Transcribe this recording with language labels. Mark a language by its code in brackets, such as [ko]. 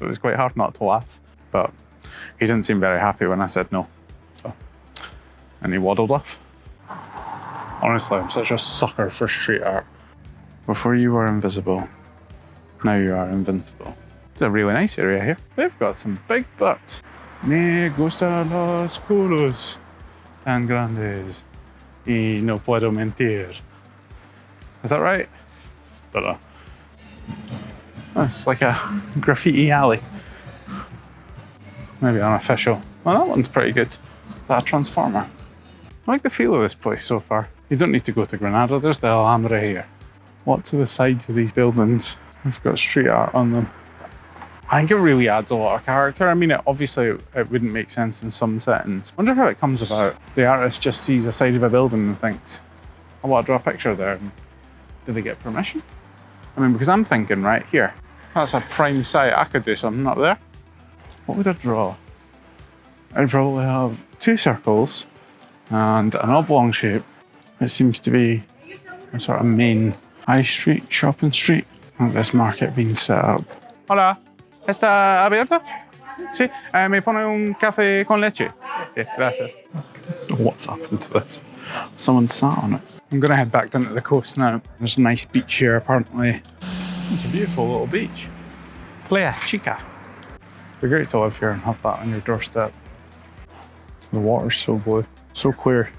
[en] It was quite hard not to laugh. But he didn't seem very happy when I said no. So, and he waddled off. Honestly, I'm such a sucker for street art. Before you were invisible, now you are invincible. It's a really nice area here. They've got some big butts. [es] Me gustan los culos tan grandes y no puedo mentir. [en] Is that right? Don't know. Oh, it's like a graffiti alley. Maybe unofficial. Well, that one's pretty good. Is that a transformer? I like the feel of this place so far. You don't need to go to Granada, there's the Alhambra here. What to the sides of these buildings? We've got street art on them. I think it really adds a lot of character. I mean, obviously it wouldn't make sense in some settings. I wonder how it comes about. The artist just sees a side of a building and thinks, I want to draw a picture there. Did they get permission? I mean, because I'm thinking right here, that's a prime site. I could do something up there. What would I draw? I'd probably have two circles and an oblong shape. It seems to be a sort of main high street, shopping street. Like this market being set up. [es] Hola, ¿está abierto? Sí, ¿me pone un café con leche? Sí, gracias. [en] What's happened to this? Someone sat on it. I'm going to head back down to the coast now. There's a nice beach here, apparently. It's a beautiful little beach. Playa Chica. It'd be great to live here and have that on your doorstep. The water's so blue, so clear.